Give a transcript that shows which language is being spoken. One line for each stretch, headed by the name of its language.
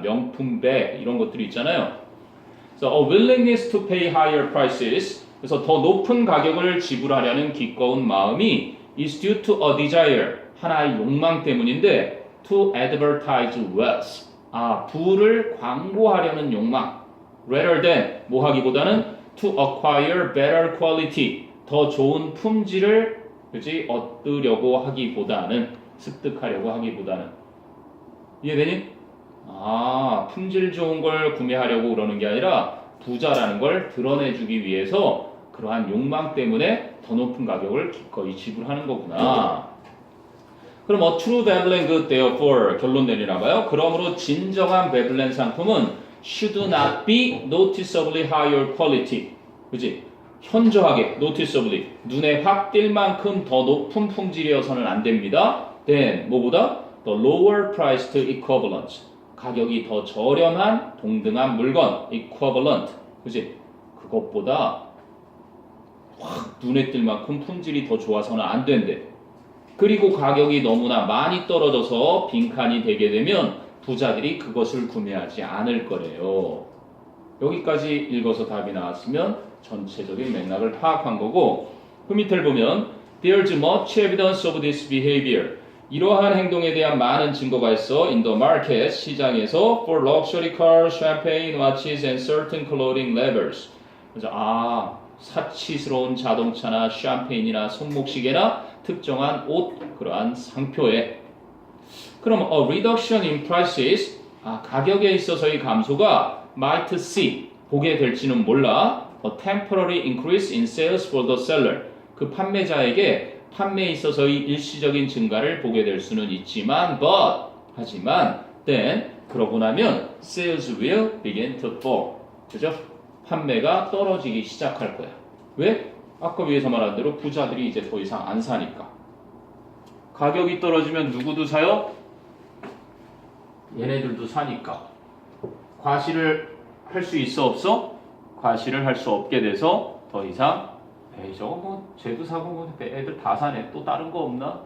Korean: 명품백 이런 것들이 있잖아요. 그래서
English: a willingness to pay higher prices,
Korean: 그래서 더 높은 가격을 지불하려는 기꺼운 마음이
English: is due to a desire,
Korean: 하나의 욕망 때문인데
English: to advertise wealth,
Korean: 부를 광고하려는 욕망, rather than, 뭐 하기보다는
English: to acquire better quality,
Korean: 더 좋은 품질을 얻으려고 하기보다는, 습득하려고 하기보다는. 이해되니? 품질 좋은 걸 구매하려고 그러는 게 아니라 부자라는 걸 드러내주기 위해서 그러한 욕망 때문에 더 높은 가격을 기꺼이 지불하는 거구나. 그럼
English: true Babylon good therefore
Korean: 결론 내리나 봐요. 그러므로 진정한 베블렌 상품은
English: should not be noticeably higher quality.
Korean: 그치? 현저하게, noticeably, 눈에 확 띌 만큼 더 높은 품질이어서는 안 됩니다.
English: then,
Korean: 뭐보다?
English: the lower priced equivalent.
Korean: 가격이 더 저렴한 동등한 물건, equivalent. 그치? 그것보다 확 눈에 띌 만큼 품질이 더 좋아서는 안 된대. 그리고 가격이 너무나 많이 떨어져서 빈칸이 되게 되면 부자들이 그것을 구매하지 않을 거래요. 여기까지 읽어서 답이 나왔으면 전체적인 맥락을 파악한 거고, 그 밑을 보면
English: There's much evidence of this behavior.
Korean: 이러한 행동에 대한 많은 증거가 있어
English: in the market,
Korean: 시장에서
English: for luxury cars, champagne, watches and certain clothing labels.
Korean: 그래서 사치스러운 자동차나 샴페인이나 손목시계나 특정한 옷, 그러한 상표에. 그럼
English: a reduction in prices,
Korean: 가격에 있어서의 감소가
English: might see,
Korean: 보게 될지는 몰라.
English: A temporary increase in sales for the seller,
Korean: 그 판매자에게 판매에 있어서의 일시적인 증가를 보게 될 수는 있지만 하지만
English: then,
Korean: 그러고 나면
English: sales will begin to fall.
Korean: 그죠? 판매가 떨어지기 시작할 거야. 왜? 아까 위에서 말한 대로 부자들이 이제 더 이상 안 사니까. 가격이 떨어지면 누구도 사요? 얘네들도 사니까. 과시를 할 수 있어 없어? 과시를 할 수 없게 돼서 더 이상 저거 뭐 쟤도 사고 뭐 애들 다 사네. 또 다른 거 없나?